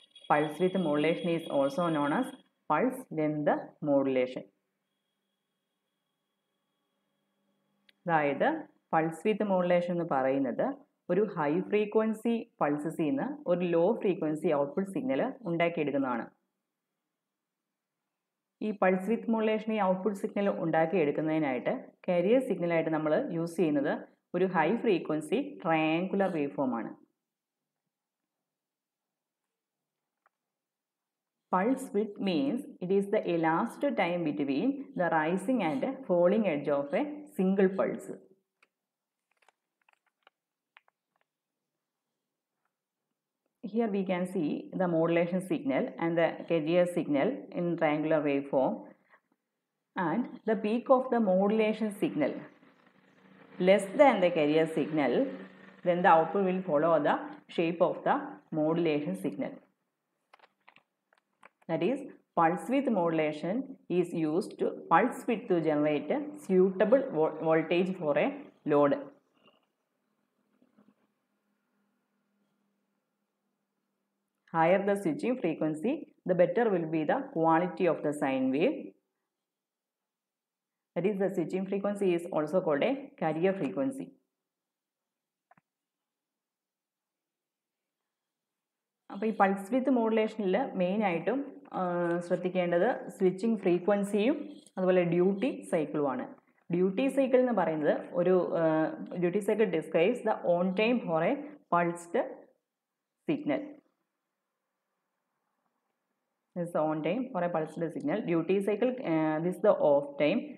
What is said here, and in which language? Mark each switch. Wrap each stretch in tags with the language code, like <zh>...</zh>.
<en>Pulse width modulation is also known as pulse length modulation.</en> <ml>അതായത് pulse വിത്ത് modulation എന്ന് പറയുന്നത് ഒരു ഹൈ ഫ്രീക്വൻസി പൾസസിൽ നിന്ന് ഒരു ലോ ഫ്രീക്വൻസി ഔട്ട്പുട്ട് സിഗ്നൽ ഉണ്ടാക്കിയെടുക്കുന്നതാണ്. ഈ പൾസ് വിത്ത് മോഡുലേഷൻ ഈ ഔട്ട്പുട്ട് സിഗ്നൽ ഉണ്ടാക്കിയെടുക്കുന്നതിനായിട്ട് കാരിയർ സിഗ്നലായിട്ട് നമ്മൾ യൂസ് ചെയ്യുന്നത് ഒരു high frequency triangular wave form ആണ്.</ml> <en>Pulse width means it is the elapsed time between the rising and falling edge of a single pulse. Here we can see the modulation signal and the carrier signal in triangular waveform, and the peak of the modulation signal less than the carrier signal, then the output will follow the shape of the modulation signal. That is, pulse width modulation is used to pulse width to generate a suitable voltage for a load. Higher the switching frequency, the better will be the quality of the sine wave. That is, the switching frequency is also called a carrier frequency.</en> <ml>അപ്പോൾ ഈ pulse വിത്ത് മോഡുലേഷനിൽ മെയിനായിട്ടും ശ്രദ്ധിക്കേണ്ടത് switching ഫ്രീക്വൻസിയും അതുപോലെ duty സൈക്കിളുമാണ്.</ml> <en>duty cycle</en> <ml>എന്ന് പറയുന്നത് ഒരു</ml> <en>Duty cycle describes the on time for a pulsed signal. This is the on time for a pulsed signal. Duty cycle, this is the off time.</en>